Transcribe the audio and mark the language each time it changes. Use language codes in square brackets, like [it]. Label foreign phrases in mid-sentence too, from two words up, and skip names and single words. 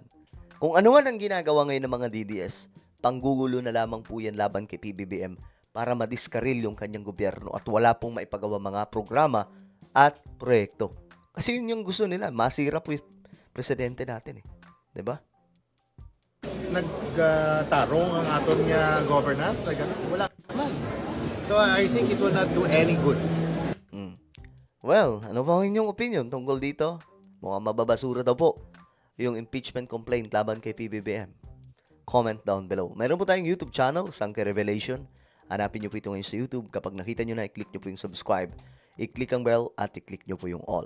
[tl] Kung ano man ang ginagawa ngayon ng mga DDS, panggugulo na lamang po yan laban kay PBBM para madiskaril yung kanyang gobyerno at wala pong maipagawa mga programa at proyekto. Kasi yun yung gusto nila, masira po yung presidente natin eh. 'Di ba? [hil] Nagtarong ang aton nga governance, wala man. [en] So I think it will not do any good. Well, [tl] ano ba ang inyong opinion tungkol dito? Mukhang mababasura daw po yung impeachment complaint laban kay PBBM. [en] Comment down below. [tl] Meron po tayong YouTube channel, Sangkay Revelation. Hanapin nyo po ito ngayon sa YouTube. Kapag nakita nyo na, i-click nyo po yung subscribe. I-click ang bell at i-click nyo po yung all.